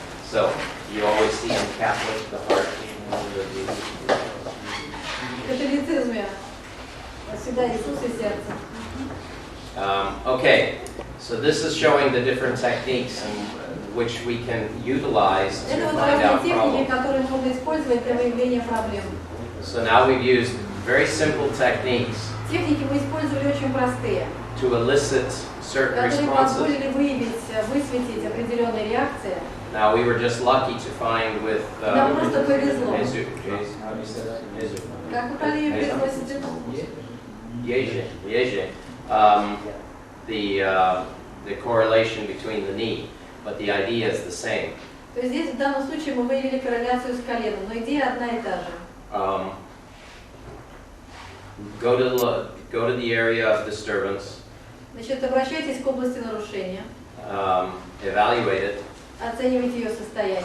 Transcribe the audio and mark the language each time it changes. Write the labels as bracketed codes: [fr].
[en] So you always see in Catholic the heart. [ru] В католицизме всегда Иисус и сердце. [en] Okay, so this is showing the different techniques in which we can utilize to [ru] Это вот [en] out [ru] техники, [en] problems. [ru] которые можно использовать для выявления проблем. [en] So now we've used very simple techniques [ru] Техники мы использовали очень простые, [en] to elicit certain [ru] которые [en] responses. [ru] позволили высветить определенные реакции. [en] Now we were just lucky to find with [ru] Нам просто повезло. [en] Jesu. How do you say that? Jesu. [ru] Как вы правильно произносите? Yeje. [en] The correlation between the knee, but the idea is the same. [ru] То есть здесь в данном случае мы выявили корреляцию с коленом, но идея одна и та же. [en] Go to the area of disturbance, [ru] Значит, обращайтесь к области нарушения, [en] evaluate it, [ru] оценивайте ее состояние,